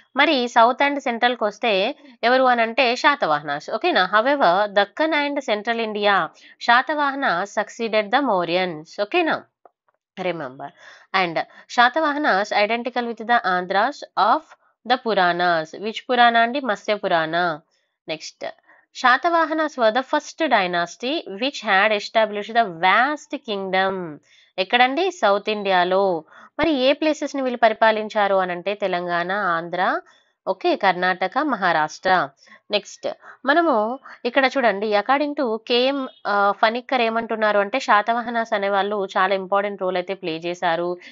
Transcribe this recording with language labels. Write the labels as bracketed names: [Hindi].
[Telugu] మరి south and central కి వస్తే ఎవరు అని అంటే శాతవాహనాస్. ఓకేనా? [English] However Deccan and central India, Satavahana succeeded the Mauryans. ఓకేనా? Remember. And Satavahanas identical with the Andhras of the Puranas. Which Purana and Matsya Purana? Next. Shatavahanas were the first dynasty which had established the vast kingdom. [Telugu] ఎక్కడండి? South ఇండియాలో. మరి ఏ places ని వీళ్ళు పరిపాలించారు అని అంటే Telangana, Andhra, okay, Karnataka, Maharashtra. Next మనము ఇక్కడ చూడండి, [English] according to [Telugu] కేఎం ఫణిక్కర్ ఏమంటున్నారు అంటే శాతవాహనాస్ అనే వాళ్ళు చాలా ఇంపార్టెంట్ రోల్ అయితే ప్లే చేశారు.